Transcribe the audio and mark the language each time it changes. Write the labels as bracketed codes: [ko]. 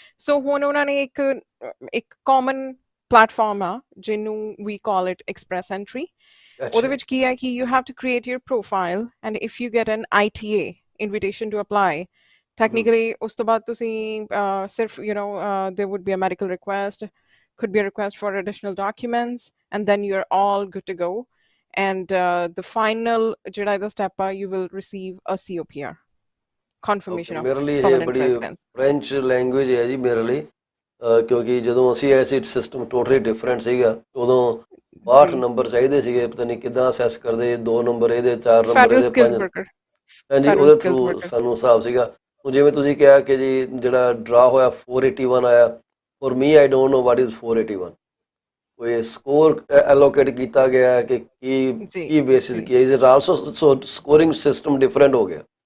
[pa] So ਹੁਣ ਉਹਨਾਂ ਨੇ ਇੱਕ ਕਾਮਨ ਪਲੇਟਫਾਰਮ ਆ ਜਿਹਨੂੰ [en] we call it express entry. [pa] ਉਹਦੇ ਵਿੱਚ ਕੀ ਹੈ ਕਿ [en] you have to create your profile and if you get an ITA invitation to apply technically [pa] ਉਸ ਤੋਂ ਬਾਅਦ ਤੁਸੀਂ ਸਿਰਫ [en] there would be a medical request, could be a request for additional documents, and then you're all good to go. And the final [pa] ਜਿਹੜਾ ਇਹਦਾ [en] step ਆ you will receive a COPR, confirmation of [pa] ਮੇਰੇ ਲਈ ਇਹ [en] permanent [pa] ਬੜੀ [en] residence. [pa] French language ਹੈ ਜੀ ਮੇਰੇ ਲਈ ਕਿਉਂਕਿ ਜਦੋਂ ਅਸੀਂ ਐਸੀ ਸਿਸਟਮ ਟੋਟਲੀ ਡਿਫਰੈਂਟ ਸੀਗਾ ਉਦੋਂ 62 ਨੰਬਰ ਚਾਹੀਦੇ ਸੀਗੇ ਪਤਾ ਨਹੀਂ ਕਿੱਦਾਂ ਅਸੈਸ ਕਰਦੇ 2 ਨੰਬਰ ਇਹਦੇ 4 ਨੰਬਰ ਇਹਦੇ 5 ਹਾਂਜੀ ਉਹਦੇ ਥਰੂ ਸਾਨੂੰ ਹਿਸਾਬ ਸੀਗਾ ਹੁਣ ਜਿਵੇਂ ਤੁਸੀਂ ਕਿਹਾ ਕਿ ਜੀ ਜਿਹੜਾ ਡਰਾ ਹੋਇਆ 481 ਆਇਆ [en] for me I don't know what is 481 [pa] ਕੋਈ ਸਕੋਰ ਐਲੋਕੇਟ ਕੀਤਾ ਗਿਆ ਕਿ ਕੀ basis Ki [en] is it also [pa] so scoring system different ਹੋ ਗਿਆ